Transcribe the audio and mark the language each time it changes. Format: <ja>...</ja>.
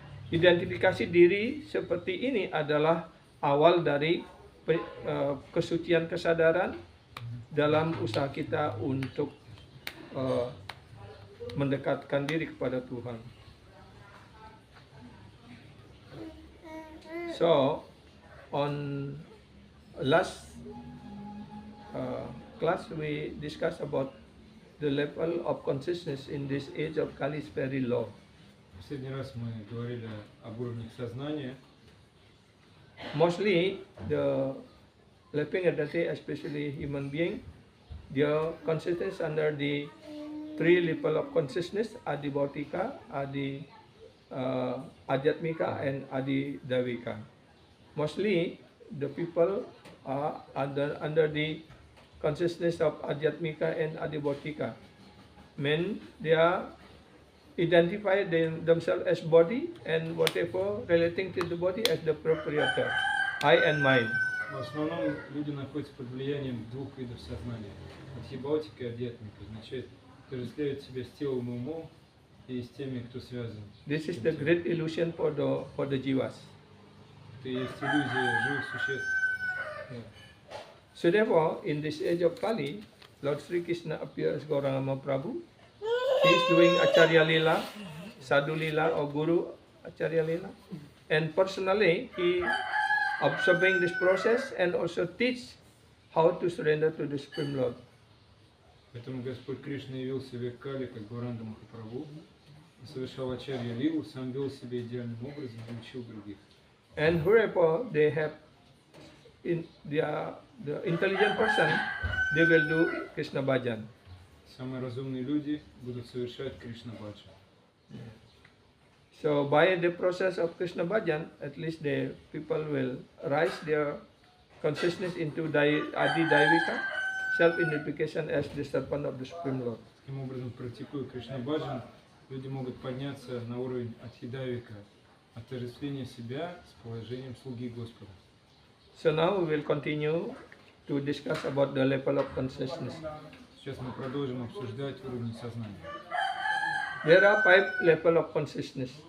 <id>Identifikasi diri seperti ini adalah awal dari kesucian kesadaran dalam usaha kita untuk mendekatkan diri kepada Tuhan.</id> <en>So, on last class we discussed about the level of consciousness in this age of Kali is very low.</en> <ru>Последний раз мы говорили об уровнях сознания.</ru> <en>Mostly the living entity, especially human being, their consciousness under the three level of consciousness, Adibautika, Adhyatmika and Adidaiwika. Mostly the people are under the consciousness of Adhyatmika and Adibautika. Men, they are identify themselves as body and whatever relating to the body as the proprietor, I and mine.</en> <ru>В основном люди находятся под влиянием двух видов сознания. Адхибаутика и адьятмика означает отождествляют себя с телом и умом и с теми, кто связан.</ru> <en>This is the great illusion for the jivas.</en> <ru>Это и есть иллюзия живых существ.</ru> <en>So therefore, in this age of Kali, Lord Sri Krishna appears as Gauranga Mahaprabhu. He is doing Acharya Lila, Sadhu Lila or Guru Acharya Lila. And personally, he observing this process and also teach how to surrender to the Supreme Lord.</en> <ru>Поэтому Господь Кришна явился в век Кали как Гауранга Махапрабху, совершал Ачарья Лилу, сам вел себя идеальным образом и учил других.</ru> <en>And whoever they have the intelligent person, they will do Krishna Bhajan.</en> <ru>Самые разумные люди будут совершать Кришна Баджан.</ru> <en>So by the process of Krishna Bhajan, at least the people will rise their consciousness into Adidaiwika, self-identification as the servant of the Supreme Lord.</en> <ru>Таким образом, практикуя Кришна Баджан, люди могут подняться на уровень Адхидавика, отождествления себя с положением слуги Господа.</ru> <en>So now we will continue to discuss about the level of consciousness.</en> <ru>Сейчас мы продолжим обсуждать уровни сознания.</ru> <en>There are 5 levels of consciousness.</en>